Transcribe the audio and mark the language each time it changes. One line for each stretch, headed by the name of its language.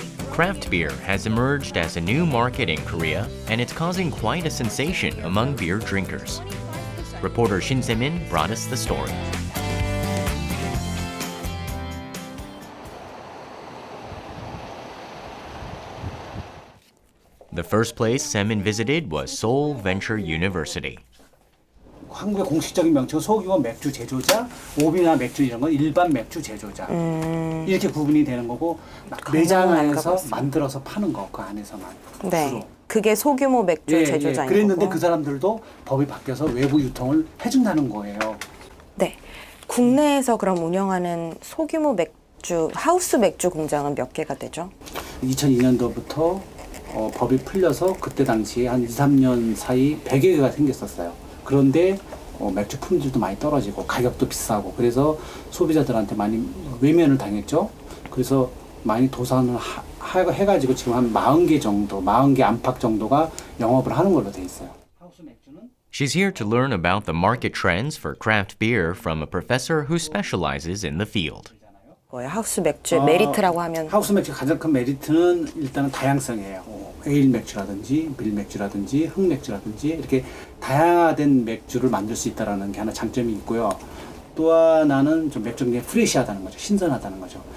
English: Craft beer has emerged as a new market in Korea, and it's causing quite a sensation among beer drinkers. Reporter Shin Se-min brought us the story. The first place Se-min visited was Seoul Venture University.
Korean: 한국의 공식적인 명칭은 소규모 맥주 제조자, 오비나 맥주 이런 건 일반 맥주 제조자. 이렇게 구분이 되는 거고 매장 안에서 만들어서 파는 거 그 안에서만. 네. 주로. 그게 소규모 맥주 제조자인 그랬는데 거고. 그 사람들도 법이 바뀌어서 외부 유통을 해준다는 거예요. 네. 국내에서 그럼 운영하는 소규모 맥주, 하우스 맥주 공장은 몇 개가 되죠? 2002년도부터 법이 풀려서 그때 당시에 한 2, 3년 사이 100여 개가 생겼었어요. 그런데 맥주 품질도 많이 떨어지고 가격도 비싸고 그래서 소비자들한테 많이 외면을 당했죠. 그래서 많이 도산을 해가지고 지금 한 40개 정도, 40개 안팎 정도가 영업을 하는 걸로 돼 있어요.
English: She's here to learn about the market trends for craft beer from a professor who specializes in the field.
Korean: 하우스 맥주의 메리트라고 하면 하우스 맥주 가장 큰 메리트는 일단은 다양성이에요. 에일 맥주라든지 밀 맥주라든지 흑 맥주라든지 이렇게 다양화된 맥주를 만들 수 있다는 게 하나 장점이 있고요. 또 하나는 좀 맥주가 굉장히 프레시하다는 거죠. 신선하다는 거죠.